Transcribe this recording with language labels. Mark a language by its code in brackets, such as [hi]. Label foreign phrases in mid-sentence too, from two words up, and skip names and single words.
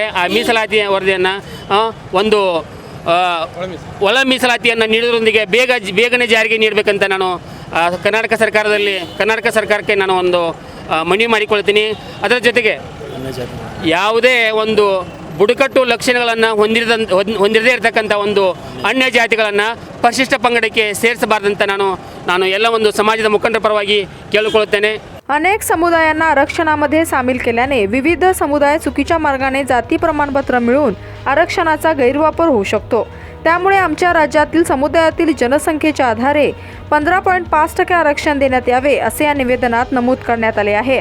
[kn] ಆ ಮೀಸಲಾತಿಯ ವರದಿಯನ್ನು ಒಂದು ಒಳ ಮೀಸಲಾತಿಯನ್ನು ನೀಡೋದ್ರೊಂದಿಗೆ ಬೇಗನೆ ಜಾರಿಗೆ ನೀಡಬೇಕಂತ ನಾನು ಕರ್ನಾಟಕ ಸರ್ಕಾರಕ್ಕೆ ನಾನು ಒಂದು ಮನವಿ ಮಾಡಿಕೊಳ್ತೀನಿ। ಅದರ ಜೊತೆಗೆ ಯಾವುದೇ ಒಂದು ಬುಡಕಟ್ಟು ಲಕ್ಷಣಗಳನ್ನು ಹೊಂದಿರದೇ ಇರತಕ್ಕಂಥ ಒಂದು ಅನ್ಯ ಜಾತಿಗಳನ್ನು ಪರಿಶಿಷ್ಟ ಪಂಗಡಕ್ಕೆ ಸೇರಿಸಬಾರದಂತ ನಾನು ಎಲ್ಲ ಒಂದು ಸಮಾಜದ ಮುಖಂಡರ ಪರವಾಗಿ ಕೇಳಿಕೊಳ್ಳುತ್ತೇನೆ। [mr] अनेक समुदायांना आरक्षणामध्ये सामील केल्याने विविध समुदाय चुकीच्या मार्गाने जाती प्रमाणपत्र मिळवून आरक्षणाचा गैरवापर होऊ शकतो। त्यामुळे आमच्या राज्यातील समुदायातील जनसंख्येच्या आधारे 15.5% आरक्षण देण्यात यावे असे या निवेदनात नमूद करण्यात आले आहे।